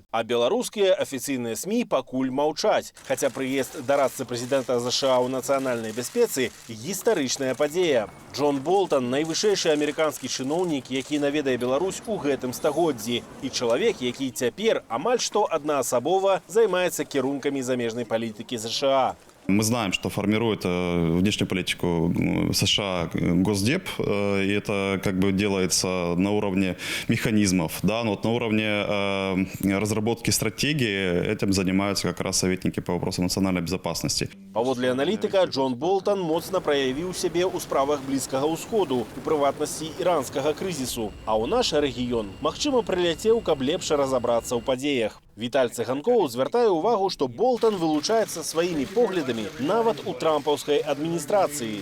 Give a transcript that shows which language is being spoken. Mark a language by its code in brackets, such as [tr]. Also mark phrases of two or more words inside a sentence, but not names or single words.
[be] А беларускія афіцыйныя СМІ пакуль маўчаць. Хаця прыезд дарадцы прэзідэнта США ў нацыянальнай бяспецы – гістарычная падзея. Джон Болтон – найвышэйшы амерыканскі чыноўнік, які наведае Беларусь у гэтым стагоддзі. І чалавек, які цяпер амаль што аднаасабова займаецца кірункамі замежнай политики США. [ru] Мы знаем, что формирует внешнюю политику США Госдеп, и это как бы делается на уровне механизмов, да, но вот на уровне разработки стратегии этим занимаются как раз советники по вопросам национальной безопасности. [be] Паводле аналітыка, Джон Болтон моцна праявіў сябе ў справах Блізкага ўсходу, у прыватнасці іранскага крызісу. А ў наш рэгіён, магчыма, прыляцеў, каб лепш разабрацца ў падзеях. Віталь Цыганкоў звяртае ўвагу, што Болтон вылучаецца сваімі поглядамі нават у трампаўскай адміністрацыі.